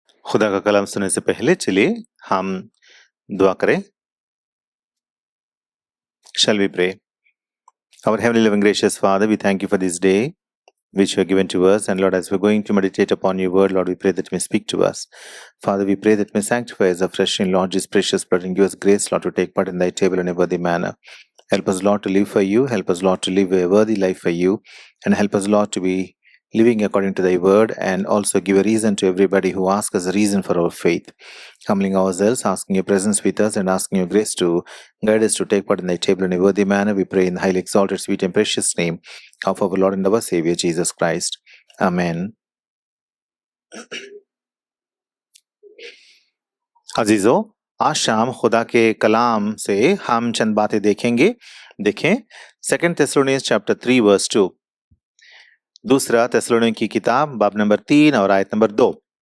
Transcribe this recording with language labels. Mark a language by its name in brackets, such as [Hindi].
[Hindi] खुदा का कलाम सुनने से पहले चलिए हम दुआ करें। [English] Shall we pray? Our heavenly living gracious Father, we thank you for this day which you have given to us. And Lord, as we're going to meditate upon your word, Lord, we pray that you may speak to us. Father, we pray that you may sanctify us afresh in Lord Jesus' precious blood and give us grace, Lord, to take part in thy table in a worthy manner. Help us, Lord, to live for you. Help us, Lord, to live a worthy life for you. And help us, Lord, to be living according to thy word, and also give a reason to everybody who asks us a reason for our faith. Humbling ourselves, asking your presence with us, and asking your grace to guide us to take part in thy table in a worthy manner. We pray in the highly exalted, sweet, and precious name of our Lord and our Savior, Jesus Christ. Amen. [Hindi] अजीजों, आज शाम खुदा के कलाम से हम चंद बातें देखेंगे। देखें [English] 2 Thessalonians chapter 3 verse 2, [Hindi] दूसरा थिस्सलुनीकी की किताब बाब नंबर 3 और आयत नंबर 2।